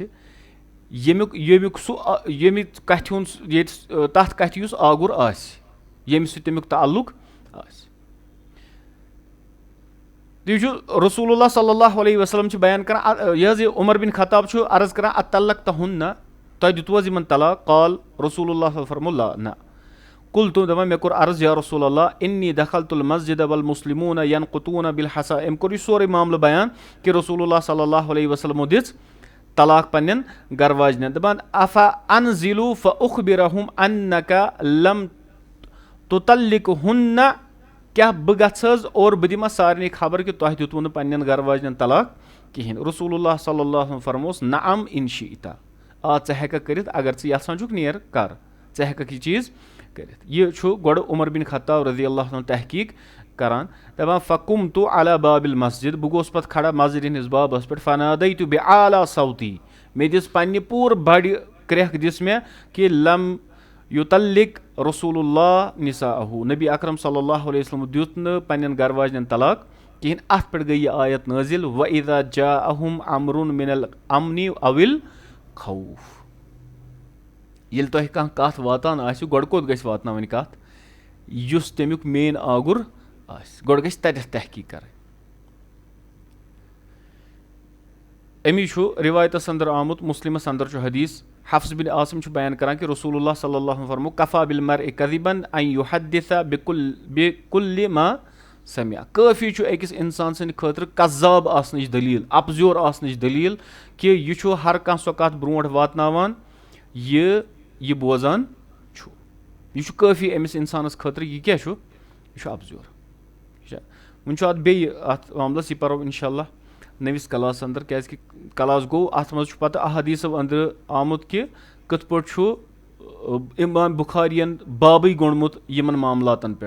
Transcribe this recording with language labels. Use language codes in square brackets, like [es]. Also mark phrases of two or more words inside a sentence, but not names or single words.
[ks] ییٚمیُک سُہ ییٚمہِ کتھِ ہُنٛد، ییٚتہِ تتھ کتھِ یُس آگُر آسہِ، ییٚمہِ سۭتۍ تمیُک تعلُق آسہِ. تُہۍ چھُو رسول اللہ [ar] صلی اللہ علیہ وسلم [ks] چھِ بیان کران، یہِ حظ یہِ عمر بِن خطاب چھُ عرض کران، اطلقتہن، تۄہہِ دِتوٕ حظ یِمن طلاق؟ [ar] قال رسول اللہ [ks] فرمو لا، نہ. قلتُ، دپان مےٚ کوٚر عرض [ar] یا رسول اللہ انی دخلت المسجد والمسلمون ینقطون بالحصا. [ks] أمۍ کوٚر یہِ سورُے معاملہٕ بیان کہِ رسول اللہ [ar] صلی اللہ علیہ وسلمو [ks] دِژ طلاق پننٮ۪ن گرٕ واجنٮ۪ن. دپان [ar] افا انزلوا فاخبرہم انکا لم تطلقہن، [ks] کیاہ بہٕ گژھٕ حظ اور بہٕ دِمہٕ سارنٕے خبر کہِ تۄہہِ دِتوٕ نہٕ پننٮ۪ن گرٕ واجنٮ۪ن طلاق کِہینۍ. رسول اللہ [ar] صلی اللہ علیہ وسلم [ks] فرموس [ar] نعم ان شئت، [ks] آ ژٕ ہٮ۪ککھ کٔرِتھ، اگر ژٕ یژھان چھُکھ نیر کر، ژٕ ہٮ۪ککھ یہِ چیٖز کٔرِتھ. یہِ چھُ گۄڈٕ عمر بِن خطاب [ar] رضی اللہ عنہ [ks] تحقیٖق کران. دپان [ar] فقمت علی باب المسجد، [ks] بہٕ گوٚوُس پتہٕ کھڑا مسجد ہِنٛدِس بابس پٮ۪ٹھ. [ar] فنادیت بعالی صوتی، [ks] مےٚ دِژ پننہِ پوٗرٕ بڑِ کرٛٮ۪کھ دِژ مےٚ کہِ [ar] لم یُطلق رسول اللہ نساءہُ، [ks] نبی اکرم [ar] صلی اللہ علیہ وسلم [ks] دیُت نہٕ پننٮ۪ن گرٕ واجنٮ۪ن طلاق کِہینۍ. اتھ پٮ۪ٹھ گٔے یہِ آیت نٲزِل [ar] واذا جاءہم امر من الامن او الخوف. [ks] ییٚلہِ تۄہہِ کانٛہہ کتھ واتان آسہِ، گۄڈٕ کوٚت گژھِ واتناوٕنۍ کتھ؟ یُس تمیُک مین آگُر آسہِ، گۄڈٕ گژھِ تتٮ۪تھ تحقیٖق کرٕنۍ. امی چھُ رِوایتس انٛدر آمُت، مُسلمس انٛدر چھُ حدیٖث، حفظ بن عاصم چھُ بیان کران کہِ رسول اللہ [ar] صلی اللہ علیہ وسلم [ks] فرمو [ar] کفا بالمرء کذبا ان یحدث بکل ما سمع. [ks] کٲفی چھُ أکِس انسان سٕنٛدِ خٲطرٕ قذاب آسنٕچ دٔلیٖل، اپزیور آسنٕچ دٔلیٖل کہِ یہِ چھُ ہر کانٛہہ سۄ کتھ برونٛٹھ واتناوان یہِ بوزان چھُ. یہِ چھُ کٲفی أمِس انسانس خٲطرٕ. یہِ کیاہ چھُ؟ یہِ چھُ اپزیور. وۄنۍ چھُ اتھ بیٚیہِ اتھ معاملس، یہِ پرو انشاء اللہ نٔوِس کلاس انٛدر، کیازِ کہِ کلاس گوٚو اتھ منٛز چھُ پتہٕ احادیٖثو انٛدر آمُت کہِ کِتھ پٲٹھۍ چھُ امام بُخارین بابٕے گوٚنڈمُت یِمن معاملاتن پٮ۪ٹھ.